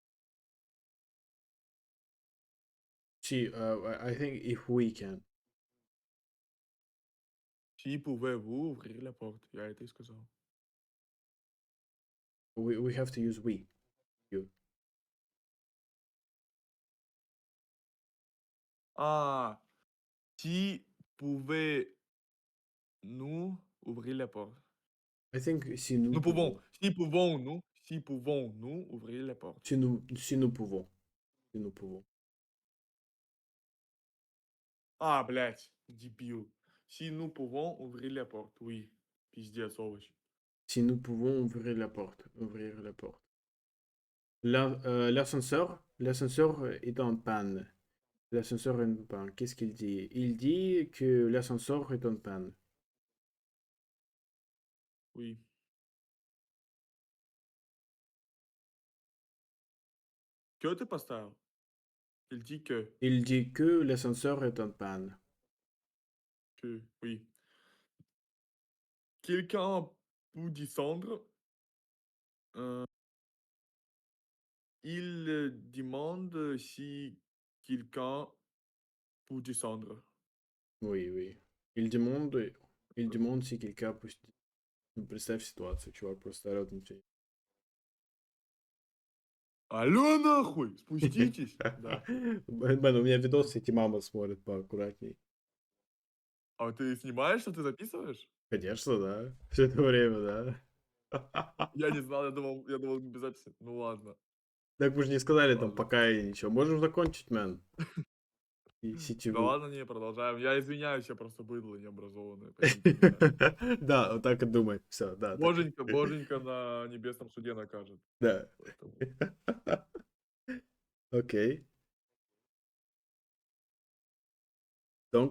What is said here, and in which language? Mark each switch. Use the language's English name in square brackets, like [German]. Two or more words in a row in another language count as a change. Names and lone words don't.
[French] Si, [English] I think if we can. [French] «Si pouvez-vous ouvrir la porte?» [Russian] Я это и сказал. [English] We have to use we. You. Ah! [French] «Si pouvez-nous ouvrir la porte?» [English] I think [French] si nous Nous pouvons. pouvons. Si pouvons-nous ouvrir la porte? Si nous pouvons. Si nous pouvons. [Russian] А, блядь, дебил. [French] Si nous pouvons ouvrir la porte, oui. [Russian] Пиздец, овощ. [French] Si nous pouvons ouvrir la porte. Ouvrir la porte. L'ascenseur est en panne. L'ascenseur est en panne. Qu'est-ce qu'il dit? Il dit que l'ascenseur est en panne. Oui. Que [Russian] ты поставил? [French] Il dit que. Il dit que l'ascenseur est en panne. Que, oui. Quelqu'un peut descendre. Il demande si quelqu'un peut descendre. Oui, oui. Il demande si quelqu'un peut... [Russian] Ну, представь ситуацию, чувак просто орёт на тебя. Алло, нахуй! Спуститесь! Да. Бен, у меня видос, эти мама смотрят поаккуратней. А ты снимаешь, что ты записываешь? Конечно, да. Все это время, да. Я не знал, я думал без записи. Ну ладно, Так мы же не сказали там ладно. пока и ничего. Можем закончить, мэн. И [French] si tu [Russian] Да [French] veux. [Russian] ладно, не, продолжаем. Я извиняюсь, я просто быдло необразованное, поймите меня. Да, вот так и думай. Все, да, так и Боженька на небесном суде накажет. Да. Поэтому... Окей. Donc,